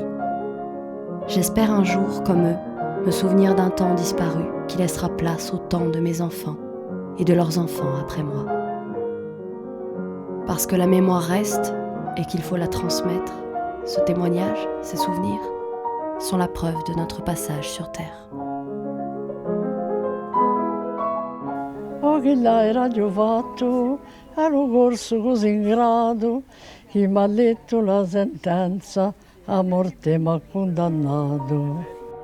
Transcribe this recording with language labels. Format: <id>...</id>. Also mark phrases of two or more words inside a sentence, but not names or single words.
<fr>J'espère un jour, comme eux, me souvenir d'un temps disparu qui laissera place au temps de mes enfants et de leurs enfants après moi. Parce que la mémoire reste et qu'il faut la transmettre, ce témoignage, ces souvenirs, sont la preuve de notre passage sur Terre.</fr> <it>Oh, che l'era giovato, ero corso così in grado, che mi ha letto la sentenza, a morte mi ha condannato.</it>